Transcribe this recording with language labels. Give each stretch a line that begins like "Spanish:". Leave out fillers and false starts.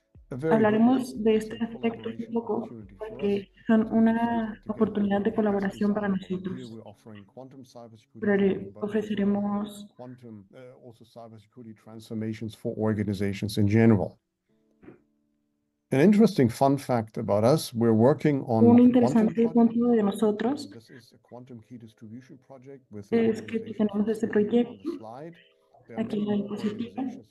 Spanish: Hablaremos de este aspecto un poco porque son una oportunidad de colaboración para nosotros. Pero ofreceremos
English: also cybersecurity transformations for organizations in general. An interesting fun fact about us, we're working on
Spanish: un interesante punto de nosotros es que tenemos este proyecto aquí en la diapositiva.